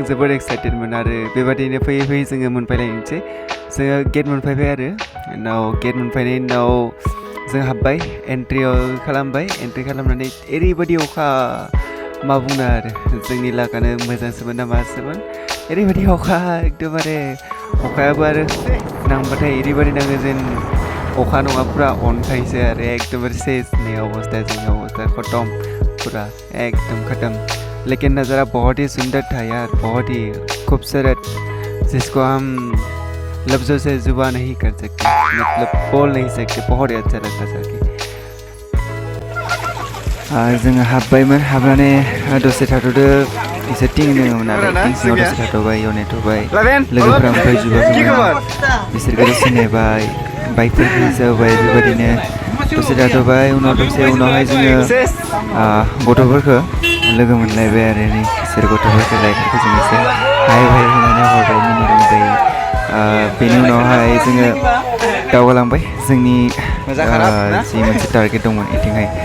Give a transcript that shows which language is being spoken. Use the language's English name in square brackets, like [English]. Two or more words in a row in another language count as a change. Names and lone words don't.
[Bodo] जोबोद एक्साइटेडमोन आरो बेबादिनो फैयै फैयै जोङो मोनफैलायनोसै जोङो गेट मोनफैबाय आरो उनाव गेट मोनफैनायनि उनाव जों हाबबाय एन्ट्रि खालामनानै ओरैबायदि अखा मा बुंनो आरो जोंनि लागानो मोजांसोमोन ना मासोमोन ओरैबायदि अखा एकदमबारे अखायाबो आरो नांबाथाय ओरैबायदि नाङो जेन अखा नङा पुरा अन्थाइसो आरो एकदमबारे सेसनि अवस्था जोंनि अवस्था खतम [Hindi] पूरा एकदम खत्म लेकिन नज़ारा बहुत ही सुंदर था यार बहुत ही खूबसूरत जिसको हम लफ्ज़ों से जुबान नहीं कर सकते मतलब बोल नहीं सकते बहुत ही अच्छा लगता था [Bodo] जोङो हाबबायमोन हाबनानै दसे थाथ'दो एसे टिं दङमोन आरो टिं सिङाव दसे थाथ'बाय एयाव नेथ'बाय लोगोफोरा ओमफ्राय जुबाखैमोन बिसोरखौ सिनायबाय बाइकफोरखौ जाबाय बेबायदिनो दसे थाथ'बाय उनावहाय जोङो गथ'फोरखौ लोगो मोनलायबाय आरो नै बिसोर गथ'फोरखौ लाइफफोरखौ जों एसे हाय हाय होनानै हरबाय मिनिलायबाय बेनि उनावहाय जोङो दावगालांबाय जोंनि जि मोनसे टारगेट दंमोन इथिंहाय